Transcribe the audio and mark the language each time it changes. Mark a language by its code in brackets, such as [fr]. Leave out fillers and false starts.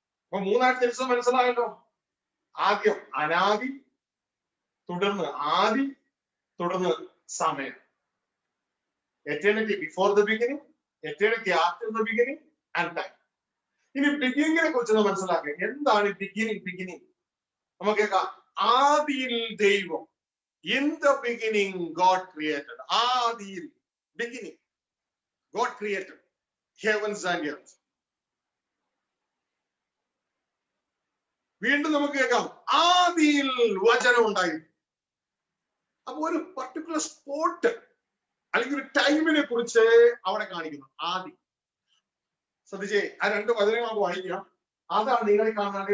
[ml] അപ്പൊ മൂന്നായിട്ട് തിരിച്ച് മനസ്സിലായല്ലോ. ആദ്യം അനാദി, തുടർന്ന് ആദി, തുടർന്ന് സമയം. [en] Eternity before the beginning, eternity after the beginning and time. [ml] ഇനി ബിഗിനിങ്ങിനെ കുറിച്ചൊന്ന് മനസ്സിലാക്കുക. എന്താണ് ബിഗിനിങ്? ബിഗിനിങ് നമുക്ക് കേൾക്കാം. ആദിയിൽ ദൈവം, [en] in the beginning God created. [ml] ആദിയിൽ, [en] beginning, God created heavens and earth. [ml] വീണ്ടും നമുക്ക് കേൾക്കാം, ആദിയിൽ വചനം ഉണ്ടായിരുന്നു. അപ്പൊ ഒരു പർട്ടിക്കുലർ സ്പോട്ട് അല്ലെങ്കിൽ ഒരു ടൈമിനെ കുറിച്ച് അവിടെ കാണിക്കുന്നു. ആദി. ശ്രദ്ധിച്ചേ, ആ രണ്ട് വചനങ്ങൾ നമുക്ക് വായിക്കാം. അതാണ് നിങ്ങൾ കാണുന്നത്.